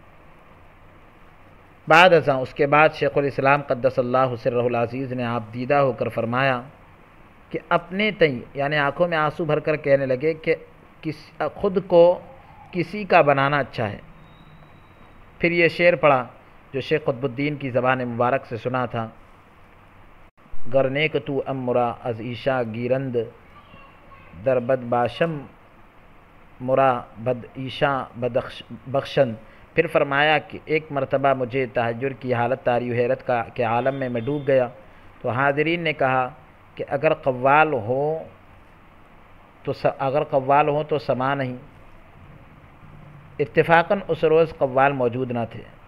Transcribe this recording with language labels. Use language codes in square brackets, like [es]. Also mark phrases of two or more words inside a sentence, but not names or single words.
[ur] بعد اس کے بعد شیخ الاسلام [ar] قدس اللہ سرہ العزیز [ur] نے آپ دیدہ ہو کر فرمایا کہ اپنے تئیں یعنی آنکھوں میں آنسو بھر کر کہنے لگے کہ خود کو کسی کا بنانا اچھا ہے۔ پھر یہ شعر پڑھا جو شیخ قطب الدین کی زبان مبارک سے سنا تھا: [fa] گرنیک تو مرا از ایشا گیرند در بد باشم مرا بد ایشا بخشند۔ [ur] پھر فرمایا کہ ایک مرتبہ مجھے تحجر کی حالت طاری و حیرت کے عالم میں ڈوب گیا تو حاضرین نے کہا کہ اگر قوال ہوں تو سما نہیں۔ اتفاقاً اس روز قوال موجود نہ تھے۔